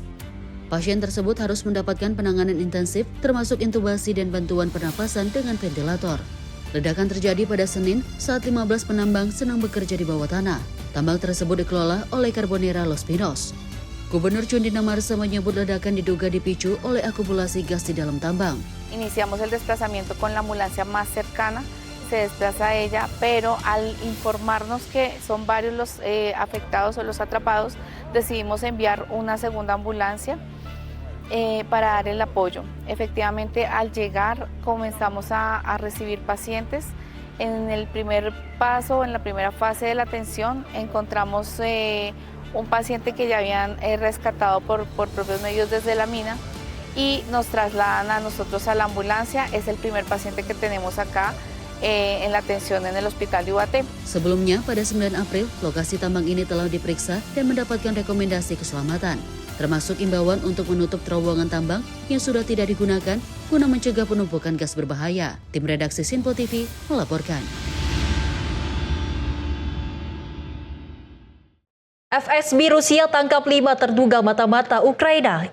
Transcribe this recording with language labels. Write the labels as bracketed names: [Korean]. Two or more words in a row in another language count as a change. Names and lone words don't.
[Indonesian] Pasien tersebut harus mendapatkan penanganan intensif termasuk intubasi dan bantuan pernapasan dengan ventilator. Ledakan terjadi pada Senin saat 15 penambang sedang bekerja di bawah tanah. Tambang tersebut dikelola oleh Carbonera Los Pinos. Gubernur Cundinamarca menyebut ledakan diduga dipicu oleh akumulasi gas di dalam tambang. [Spanish] Iniciamos el desplazamiento con la ambulancia más cercana, se desplaza ella, pero al informarnos que son varios los afectados o los atrapados, decidimos enviar una segunda ambulancia para dar el apoyo. Efectivamente, al llegar comenzamos a recibir pacientes. En el primer paso, en la primera fase de la atención, encontramos un paciente que ya habían rescatado por propios medios desde la mina y nos trasladan a nosotros a la ambulancia. Es el primer paciente que tenemos acá en la atención en el hospital de Ubate. [Indonesian] Sebelumnya, pada 9 April, lokasi tambang ini telah diperiksa dan mendapatkan rekomendasi keselamatan, termasuk imbauan untuk menutup terowongan tambang yang sudah tidak digunakan guna mencegah penumpukan gas berbahaya. Tim redaksi Sinpo TV melaporkan. FSB Rusia tangkap 5 terduga mata-mata Ukraina.